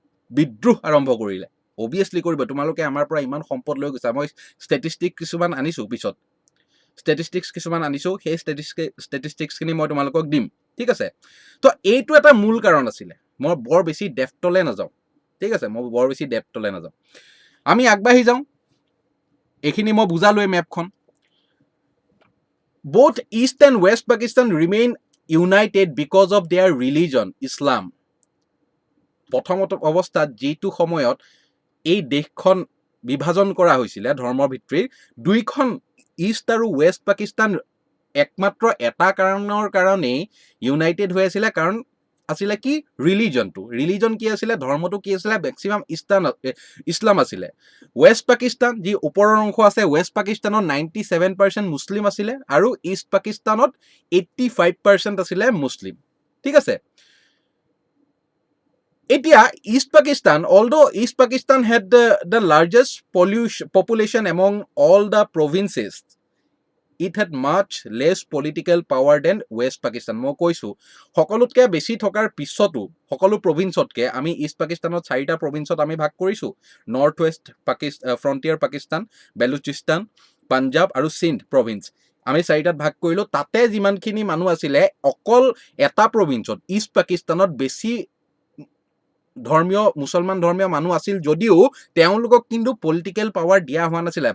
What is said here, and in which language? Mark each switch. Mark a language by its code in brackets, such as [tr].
[as] বিদ্ৰোহ আৰম্ভ কৰিলে। অবভিয়াছলি কৰিব, তোমালোকে আমাৰ পৰা ইমান সম্পদ লৈ গৈছা। মই ষ্টেটিষ্টিক কিছুমান আনিছোঁ পিছত, ষ্টেটিষ্টিক্স কিছুমান আনিছোঁ, সেই ষ্টেটিষ্টিক্সখিনি মই তোমালোকক দিম, ঠিক আছে। তো এইটো এটা মূল কাৰণ আছিলে। মই বৰ বেছি ডেপ্থলৈ নাযাওঁ, ঠিক আছে, মই বৰ বেছি ডেপ্থলৈ নাযাওঁ। আমি আগবাঢ়ি যাওঁ, এইখিনি মই বুজালোৱে মেপখন। [en] Both east and west Pakistan remain united because of their religion Islam. [as] প্ৰথমত অৱস্থাত যিটো সময়ত এই দেশখন বিভাজন কৰা হৈছিলে ধৰ্মৰ ভিত্তিত, দুইখন ইষ্ট আৰু ৱেষ্ট পাকিস্তান একমাত্ৰ এটা কাৰণৰ কাৰণেই ইউনাইটেড হৈ আছিলে, কাৰণ আছিলে কি ৰিলিজনটো। ৰিলিজন কি আছিলে, ধৰ্মটো কি আছিলে, মেক্সিমাম ইছলাম আছিলে। ৱেষ্ট পাকিস্তান যি ওপৰৰ অংশ আছে, ৱেষ্ট পাকিস্তানত 97% মুছলিম আছিলে আৰু ইষ্ট পাকিস্তানত 85% আছিলে মুছলিম, ঠিক আছে। এতিয়া east Pakistan, [en] although East Pakistan had the largest population among all the provinces, it had much less political power than West Pakistan. [as] মই কৈছোঁ সকলোতকৈ বেছি থকাৰ পিছতো, সকলো প্ৰভিন্সতকৈ আমি ইষ্ট পাকিস্তানত 4টা প্ৰভিন্সত আমি ভাগ কৰিছোঁ। North west frontier Pakistan, Balochistan, Punjab আৰু সিন্ধ প্ৰভিন্স, আমি 4টাত ভাগ কৰিলোঁ। তাতে যিমানখিনি মানুহ আছিলে, অকল এটা প্ৰভিন্সত ইষ্ট পাকিস্তানত বেছি ধৰ্মীয় মুছলমান ধৰ্মীয় মানুহ আছিল যদিও তেওঁলোকক কিন্তু পলিটিকেল পাৱাৰ দিয়া হোৱা নাছিলে।